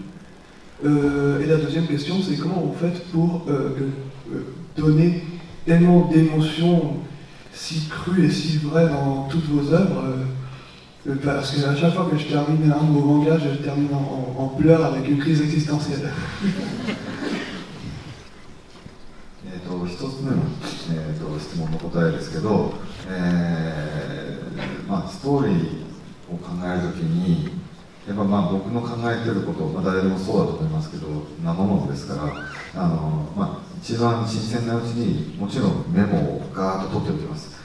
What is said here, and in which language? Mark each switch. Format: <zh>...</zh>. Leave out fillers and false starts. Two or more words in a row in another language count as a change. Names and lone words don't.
<fr>Et la deuxième question, c'est comment vous faites pour donner tellement d'émotions si crues et si vraies dans toutes vos œuvres, parce qu'à chaque fois que je termine un de vos mangas, je termine en pleurs avec une crise existentielle.</fr> <ja>一つ目の、質問の答えですけど、ストーリーを考えるときにやっぱ僕の考えてること、誰でもそうだと思いますけど生ものですから一番新鮮なうちにもちろんメモをガーッと取っておきます。</ja>